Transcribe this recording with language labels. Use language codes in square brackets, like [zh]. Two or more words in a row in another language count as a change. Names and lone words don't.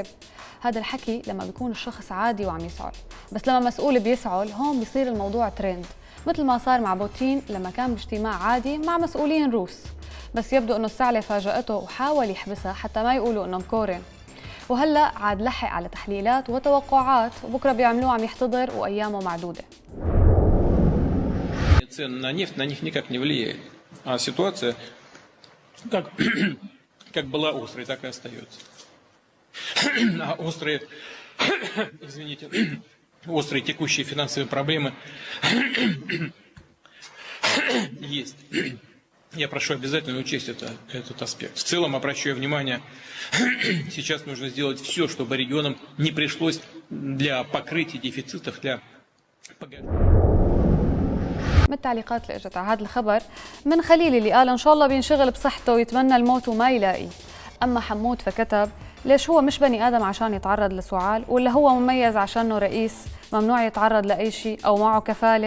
[ar] هذا الحكي لما بيكون الشخص عادي وعم يسعل، بس لما مسؤول بيسعل هون بيصير الموضوع ترند، مثل ما صار مع بوتين لما كان باجتماع عادي مع مسؤولين روس، بس يبدو أنه السعلة فاجأته وحاول يحبسها حتى ما يقولوا أنه مكورن. وهلأ عاد لحق على تحليلات وتوقعات وبكرة بيعملوه عم يحتضر وأيامه معدودة. [ru] Цены на нефть на них никак не влияет. А ситуация как была острой, так и остается. А острые, извините, острые текущие финансовые проблемы есть. Я прошу обязательно учесть этот аспект. В целом обращаю внимание, сейчас нужно сделать все, чтобы регионам не пришлось для покрытия дефицитов, для погашения. [ar] من التعليقات اللي اجت على هذا الخبر من خليل اللي قال ان شاء الله بينشغل بصحته ويتمنى الموت وما يلاقي. اما حمود فكتب ليش هو مش بني ادم عشان يتعرض لسعال، ولا هو مميز عشانه رئيس ممنوع يتعرض لاي شيء او معه كفاله.